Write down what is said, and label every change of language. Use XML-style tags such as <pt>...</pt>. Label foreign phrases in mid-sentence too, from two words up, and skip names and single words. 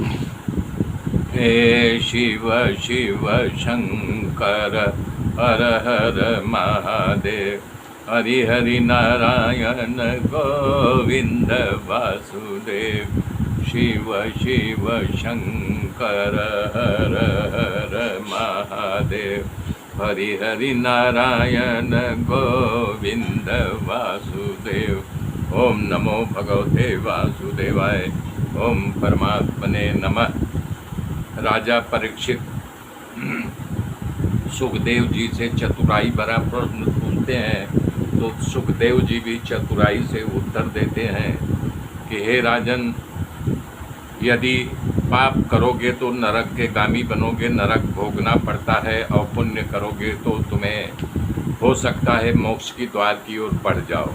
<hi>हे शिव शिव शंकर हर हर महादेव, हरि हरि नारायण गोविंद वासुदेव। शिव शिव शंकर हर हर महादेव, हरि हरि नारायण गोविंद वासुदेव।</hi> <sa>ओम नमो भगवते वासुदेवाय। ओम परमात्मने नमः।</sa> <hi>राजा परीक्षित सुखदेव जी से चतुराई भरा प्रश्न पूछते हैं, तो सुखदेव जी भी चतुराई से उत्तर देते हैं कि हे राजन, यदि पाप करोगे तो नरक के गामी बनोगे, नरक भोगना पड़ता है, और पुण्य करोगे तो तुम्हें हो सकता है मोक्ष की द्वार की ओर बढ़ जाओ।</hi>